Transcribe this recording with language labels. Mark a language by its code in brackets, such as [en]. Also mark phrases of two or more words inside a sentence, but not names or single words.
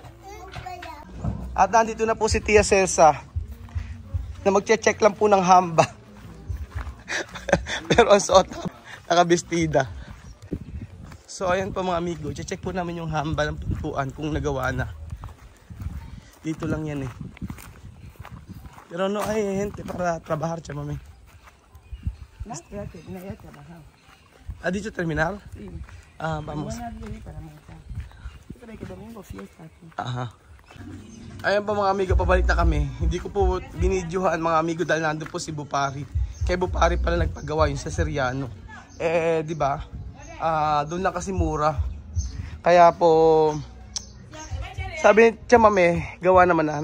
[tl] At nandito na po si Tia Celsa na magche-check lang po ng hamba. Pero ang suot nakabestida. So ayan po mga amigo, check po namin yung hamba ng pintuan kung nagawa na. Dito lang yan eh. Pero [es] no hay gente para trabajar [tl] siya mami. Dito terminal? [es] Sí. Vamos. Aha. [tl] Ayan po mga amigo, pabalik na kami. Hindi ko po binidyohan mga amigo dahil nandun po si Bupari. Kay Bupari pala nagpagawa yung sa Seriano. Di ba? Doon lang kasi mura. Kaya po sabi ni Chamame, gawa naman na.